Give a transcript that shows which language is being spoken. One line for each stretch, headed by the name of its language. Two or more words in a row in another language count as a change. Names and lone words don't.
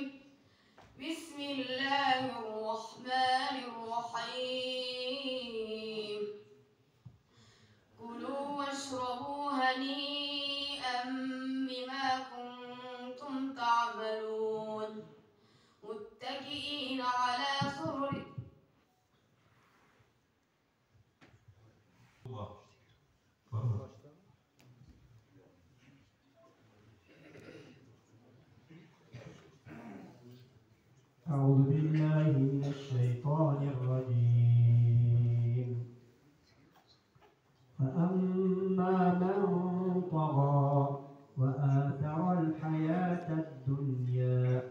Arabic: بسم الله الرحمن الرحيم. كلوا واشربوا هنيئا بما كنتم تعملون متكئين على سرر. Allah.
Turkish: Var mı?
Arabic: أعوذ بالله من الشيطان الرجيم. فأما من طغى وآثر الحياة الدنيا.